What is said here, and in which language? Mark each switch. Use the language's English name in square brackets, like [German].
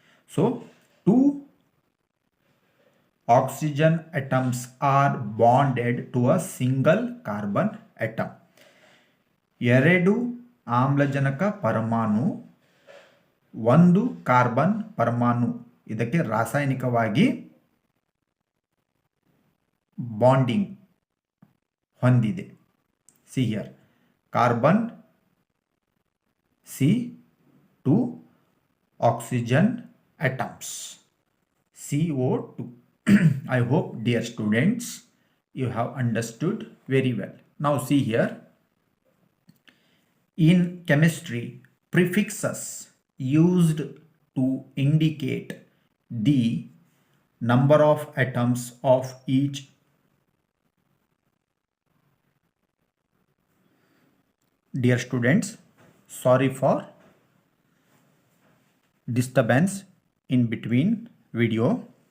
[English] So 2 oxygen atoms are bonded to a single carbon atom. [Kannada] 2 ಆಮ್ಲಜನಕ ಪರಮಾಣು, 1 carbon ಪರಮಾಣು ಇದಕ್ಕೆ ರಾಸಾಯನಿಕವಾಗಿ ಬಾಂಡಿಂಗ್ ಹೊಂದಿದೆ. [English] See here, carbon C 2 oxygen atoms, CO2. I hope, dear students, you have understood very well. Now see here, in chemistry, prefixes used to indicate the number of atoms of each dear students, sorry for disturbance in between video.